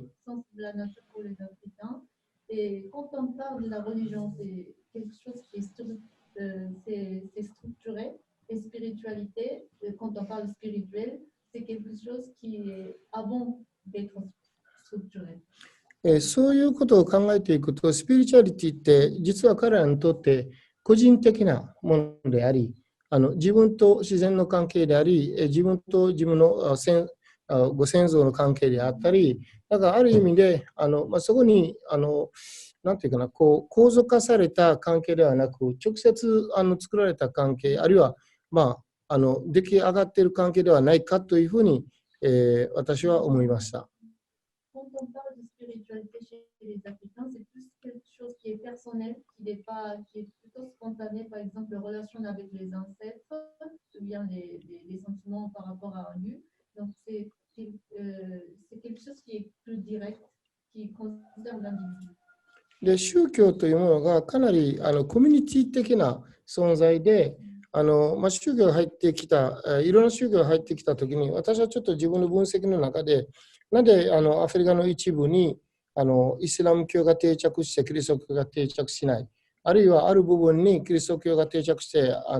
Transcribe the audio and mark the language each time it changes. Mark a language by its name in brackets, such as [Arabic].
[French] Le sens de la nature pour les Africains. Et quand on parle de la religion, c'est quelque chose qui est structuré. Et spiritualité, quand on parle spirituel, c'est quelque chose qui est avant d'être structuré. [Japanese] そういうことを考えていくと、スピリチュアリティって実は彼らにとって個人的なものであり、自分と自然の関係であり、自分と自分のご先祖の関係であったり、だからある意味でそこになんていうかな、構造化された関係ではなく、直接作られた関係、あるいは出来上がっている関係ではないかというふうに、私は思いました。 [French] Quand on parle de spiritualité chez les Africains, c'est plus quelque chose qui est personnel, qui est plutôt spontané, par exemple, les relations avec les ancêtres, ou bien les sentiments par rapport à un lieu. Donc, c'est quelque chose qui est plus direct, qui concerne l'individu. [Japanese] で、宗教というものがかなりコミュニティ的な存在で、宗教が入ってきた、いろんな宗教が入ってきたときに、私はちょっと自分の分析の中で、なんでアフリカの一部にイスラム教が定着してキリスト教が定着しない、あるいはある部分にキリスト教が定着して